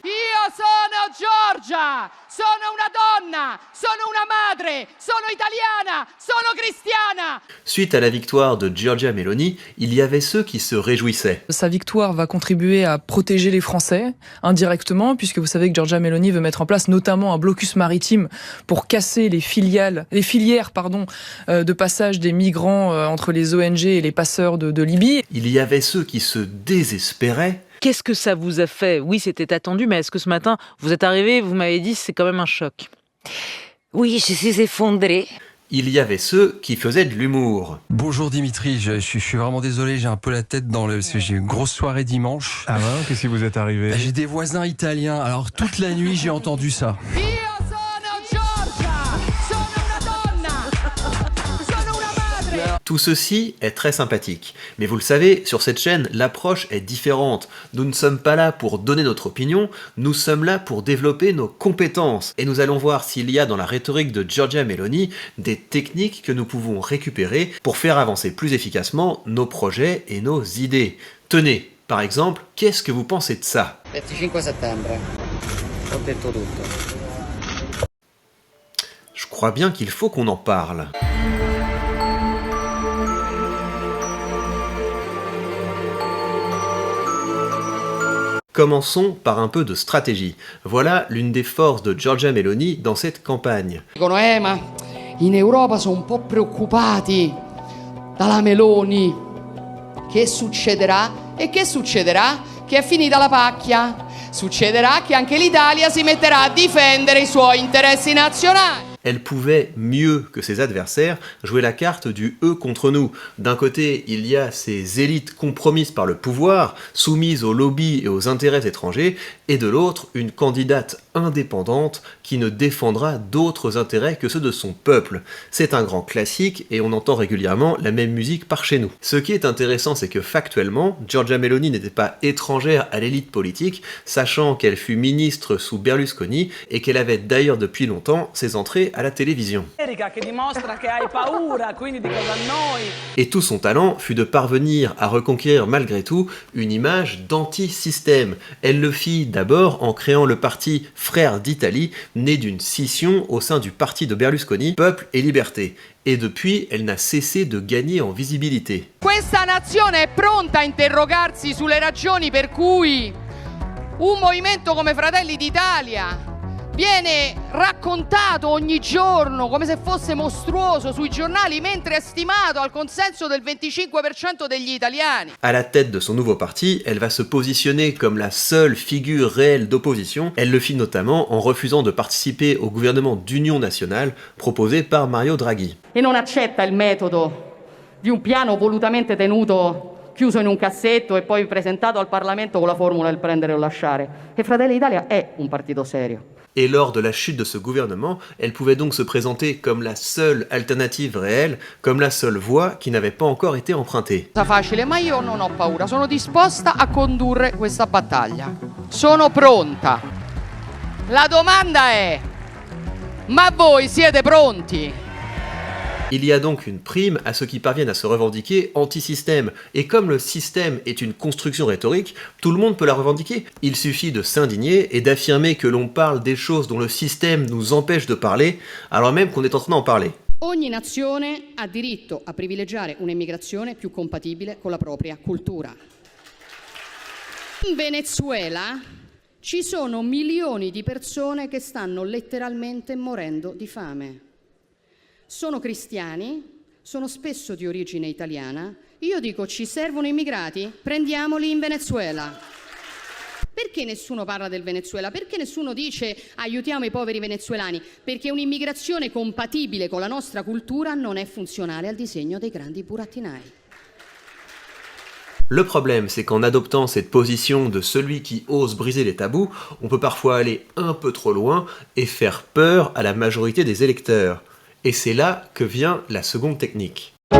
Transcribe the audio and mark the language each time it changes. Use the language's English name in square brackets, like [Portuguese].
[Italian] Io sono Giorgia, sono una donna, sono una madre, sono italiana, sono cristiana. [French] Suite à la victoire de Giorgia Meloni, il y avait ceux qui se réjouissaient. Sa victoire va contribuer à protéger les Français indirectement, puisque vous savez que Giorgia Meloni veut mettre en place notamment un blocus maritime pour casser les filières de passage des migrants entre les ONG et les passeurs de Libye. Il y avait ceux qui se désespéraient. Qu'est-ce que ça vous a fait? Oui, c'était attendu, mais est-ce que ce matin, vous êtes arrivé, vous m'avez dit, c'est quand même un choc? Oui, je suis effondrée. Il y avait ceux qui faisaient de l'humour. Bonjour Dimitri, je suis vraiment désolé, j'ai un peu la tête parce que j'ai eu une grosse soirée dimanche. Ah ouais, qu'est-ce qui vous est arrivé? J'ai des voisins italiens, alors toute la nuit j'ai entendu ça. [Italian] Io sono Giorgia, sono una donna, sono una madre. [French] Tout ceci est très sympathique. Mais vous le savez, sur cette chaîne, l'approche est différente. Nous ne sommes pas là pour donner notre opinion, nous sommes là pour développer nos compétences. Et nous allons voir s'il y a dans la rhétorique de Giorgia Meloni des techniques que nous pouvons récupérer pour faire avancer plus efficacement nos projets et nos idées. Tenez, par exemple, qu'est-ce que vous pensez de ça? [Italian] 25 settembre. Ho detto tutto. [French] Je crois bien qu'il faut qu'on en parle. Commençons par un peu de stratégie. Voilà l'une des forces de Giorgia Meloni dans cette campagne. [Italian] Dicono, ma in Europa sono un po' preoccupati dalla Meloni. Che succederà? E che succederà? Che è finita la pacchia. Succederà che anche l'Italia si metterà a difendere i suoi interessi nazionali. [French] Elle pouvait, mieux que ses adversaires, jouer la carte du « eux contre nous ». D'un côté, il y a ces élites compromises par le pouvoir, soumises aux lobbies et aux intérêts étrangers, et de l'autre, une candidate indépendante qui ne défendra d'autres intérêts que ceux de son peuple. C'est un grand classique et on entend régulièrement la même musique par chez nous. Ce qui est intéressant, c'est que factuellement, Giorgia Meloni n'était pas étrangère à l'élite politique, sachant qu'elle fut ministre sous Berlusconi et qu'elle avait d'ailleurs depuis longtemps ses entrées à la télévision. Et tout son talent fut de parvenir à reconquérir malgré tout une image d'anti-système. Elle le fit d'abord en créant le parti Frères d'Italie, né d'une scission au sein du parti de Berlusconi, Peuple et Liberté. Et depuis, elle n'a cessé de gagner en visibilité. [Italian] Questa nazione è pronta a interrogarsi sulle ragioni per cui un movimento come Fratelli d'Italia viene raccontato ogni giorno come se fosse mostruoso sui giornali, mentre è stimato al consenso del 25% degli italiani. [French] À la tête de son nouveau parti, elle va se positionner comme la seule figure réelle d'opposition. Elle le fit notamment en refusant de participer au gouvernement d'union nationale proposé par Mario Draghi. [Italian] E non accetta il metodo di un piano volutamente tenuto chiuso in un cassetto e poi presentato al Parlamento con la formula del prendere o lasciare. E Fratelli d'Italia è un partito serio. [French] Et lors de la chute de ce gouvernement, elle pouvait donc se présenter comme la seule alternative réelle, comme la seule voie qui n'avait pas encore été empruntée. [Italian] Facile, ma io non ho paura, sono disposta a condurre questa battaglia. Sono pronta. La domanda è: ma voi siete pronti? [French] Il y a donc une prime à ceux qui parviennent à se revendiquer anti-système. Et comme le système est une construction rhétorique, tout le monde peut la revendiquer. Il suffit de s'indigner et d'affirmer que l'on parle des choses dont le système nous empêche de parler, alors même qu'on est en train d'en parler. [Italian] Ogni nazione ha diritto a privilegiare un'immigrazione più compatibile con la propria cultura. In Venezuela ci sono milioni di persone che stanno letteralmente morendo di fame. Sono cristiani, sono spesso di origine italiana. Io dico, ci servono immigrati? Prendiamoli in Venezuela. Perché nessuno parla del Venezuela? Perché nessuno dice aiutiamo i poveri venezuelani? Perché un'immigrazione compatibile con la nostra cultura non è funzionale al disegno dei grandi burattinai. [French] Le problème, c'est qu'en adoptant cette position de celui qui ose briser les tabous, on peut parfois aller un peu trop loin et faire peur à la majorité des électeurs. Et c'est là que vient la seconde technique.